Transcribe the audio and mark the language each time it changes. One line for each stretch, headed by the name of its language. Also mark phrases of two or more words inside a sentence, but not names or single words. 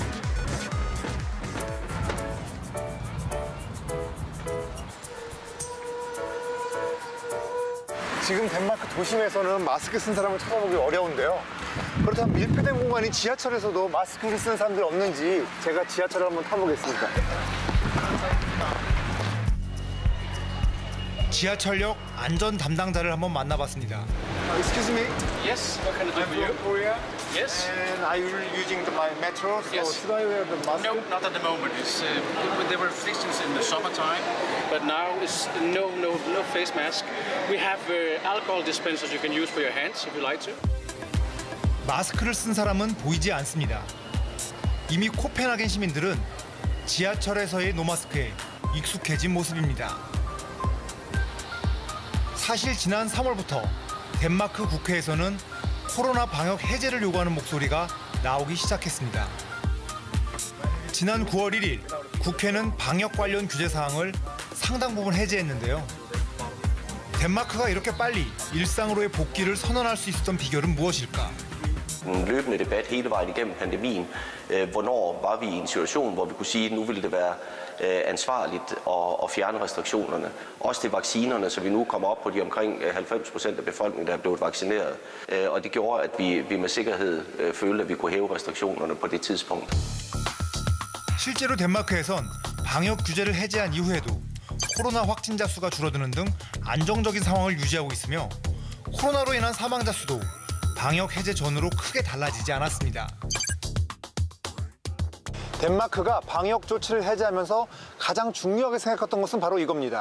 Korean: 지금 덴마크 도심에서는 마스크 쓴 사람을 찾아보기 어려운데요. 그렇다면 밀폐된 공간인 지하철에서도 마스크를 쓴 사람들 없는지 제가 지하철을 한번 타보겠습니다. 지하철역 안전 담당자를 한번 만나봤습니다.
English: Excuse me. Yes, what can I do I'm for you? from Korea. Yes. And are you using my metro? So Yes. should I wear the mask? No, not at the moment. It's, there were restrictions in the summertime. But now it's no face mask. We have alcohol dispensers you can use for your hands if you like to.
Korean: 마스크를 쓴 사람은 보이지 않습니다. 이미 코펜하겐 시민들은 지하철에서의 노마스크에 익숙해진 모습입니다. 사실 지난 3월부터 덴마크 국회에서는 코로나 방역 해제를 요구하는 목소리가 나오기 시작했습니다. 지난 9월 1일 국회는 방역 관련 규제 사항을 상당 부분 해제했는데요. 덴마크가 이렇게 빨리 일상으로의 복귀를 선언할 수 있었던 비결은 무엇일까?
Danish: En løbende debat hele vejen igennem pandemien. Hvornår var vi i en situation, hvor vi kunne sige, at nu ville det være ansvarligt at fjerne restriktionerne. Også til vaccinerne, så vi nu kommer op på de omkring 90% af befolkningen, der er blevet vaccineret. Og det gjorde, at vi med sikkerhed følte, at vi kunne hæve restriktionerne på det tidspunkt.
Korean: 실제로 덴마크에선 방역 규제를 해제한 이후에도 코로나 확진자 수가 줄어드는 등 안정적인 상황을 유지하고 있으며 코로나로 인한 사망자 수도 방역 해제 전으로 크게 달라지지 않았습니다. 덴마크가 방역 조치를 해제하면서 가장 중요하게 생각했던 것은 바로 이겁니다.